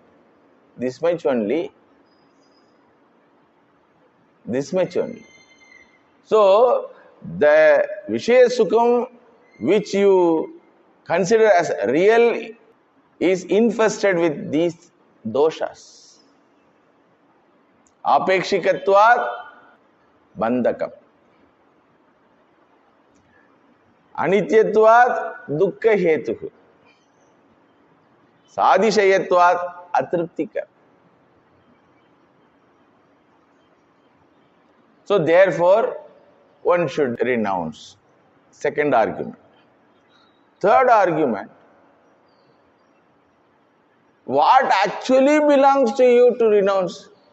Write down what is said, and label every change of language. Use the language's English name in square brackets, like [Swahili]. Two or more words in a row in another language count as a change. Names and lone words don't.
[English] This much only. This much only. So, the [Sanskrit] विषय सुखम् [English] which you consider as real is infested with these doshas. [Sanskrit] आपेक्षिकत्वात् बन्धकम्. अनित्यत्वात् दुःख हेतुः. सातिशयत्वात् अतृप्तिका. [English] So therefore, one should renounce. Second argument. Third argument. What actually belongs to you to renounce?